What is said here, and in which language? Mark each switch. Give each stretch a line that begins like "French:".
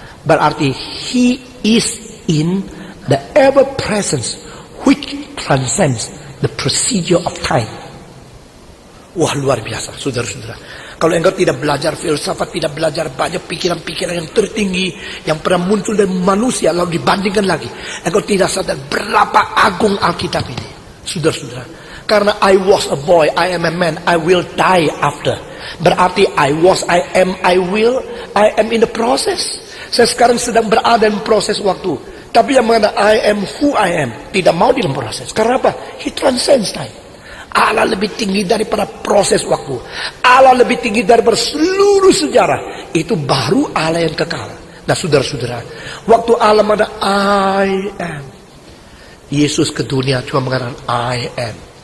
Indonesian: Berarti
English: he is in the ever presence which transcends the procedure of time.
Indonesian: Wah, luar biasa, saudara-saudara. Kalau engkau tidak belajar filsafat, tidak belajar banyak pikiran-pikiran yang tertinggi yang pernah muncul dari manusia, lalu dibandingkan lagi, engkau tidak sadar berapa agung Alkitab ini, saudara-saudara. Karena
English: I was a boy, I am a man, I will die after.
Indonesian: Berarti
English: I was, I am, I will, I am in the process.
Indonesian: Saya sekarang sedang berada dalam proses waktu. Tapi yang mengatakan
English: I am who I am
Indonesian: tidak mau dalam proses. Karena apa?
English: He transcends time.
Indonesian: Allah lebih tinggi daripada proses waktu. Allah lebih tinggi daripada seluruh sejarah. Itu baru Allah yang kekal. Nah, saudara-saudara, waktu Allah mengatakan
English: I am,
Indonesian: Yesus ke dunia cuma mengatakan I am.